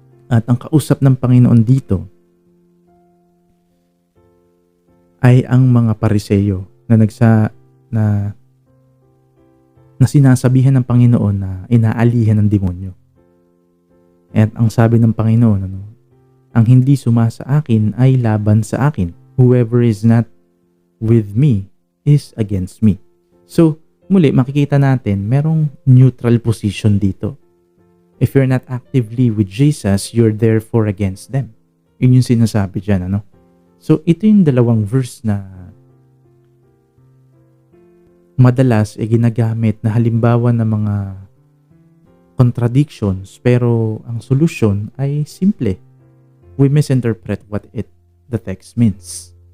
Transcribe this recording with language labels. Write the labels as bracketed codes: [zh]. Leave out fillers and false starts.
[tl] At ang kausap ng Panginoon dito ay ang mga Pariseyo na sinasabihan ng Panginoon na inaalihan ng demonyo. At ang sabi ng Panginoon, ang hindi sumasa akin ay laban sa akin. [en] Whoever is not with me is against me. [tl] So, muli, makikita natin, merong neutral position dito. [en] If you're not actively with Jesus, you're therefore against them. [tl] Yun yung sinasabi dyan, ano? So, ito yung dalawang verse na madalas ginagamit na halimbawa ng mga contradictions, pero ang solusyon ay simple. [en] We misinterpret what the text means.